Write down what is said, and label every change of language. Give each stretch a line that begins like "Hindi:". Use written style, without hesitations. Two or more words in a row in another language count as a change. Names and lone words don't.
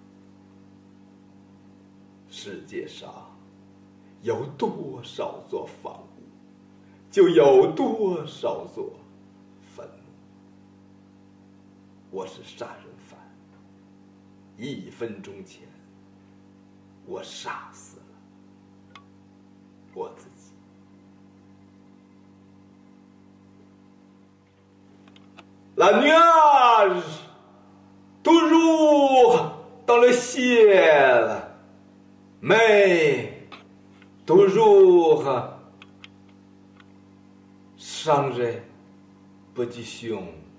Chinese: 世界上有多少座房屋，就有多少座坟墓。我是杀人犯。 1分钟前，我杀死了我自己。
French: La nuage toujours dans le ciel, mais toujours changer position.